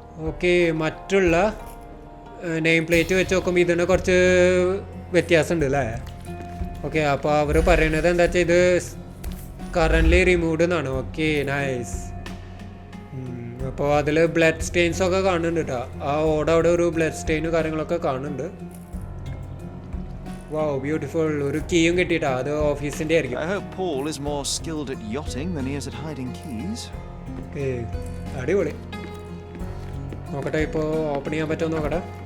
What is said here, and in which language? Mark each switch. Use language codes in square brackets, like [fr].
[ml] Okay, മറ്റുള്ള name plate വെച്ച് നോക്കുമ്പോൾ ഇതിന് കുറച്ച് വ്യത്യാസമുണ്ട് അല്ലേ? ഓക്കെ, അപ്പോൾ അവർ പറയണത് എന്താ വെച്ചാൽ ഇത് കറൻ്റ്ലി റിമൂവ്ഡ് എന്നാണ്. Okay nice. അപ്പോൾ അതിൽ ബ്ലഡ് സ്റ്റെയിൻസ് ഒക്കെ കാണുന്നുണ്ട് കേട്ടോ. ആ ഓടെ അവിടെ ഒരു ബ്ലഡ് സ്റ്റെയിനും കാര്യങ്ങളൊക്കെ കാണുന്നുണ്ട്. വാവ് ബ്യൂട്ടിഫുൾ. ഒരു കീയും കിട്ടിയിട്ടാ. അത് ഓഫീസിൻ്റെ ആയിരിക്കും. [en] I hope Paul is more skilled at yachting than he is at hiding keys. [ml] Okay അടിപൊളി. നോക്കട്ടെ ഇപ്പോൾ ഓപ്പൺ ചെയ്യാൻ പറ്റുമോ നോക്കട്ടെ.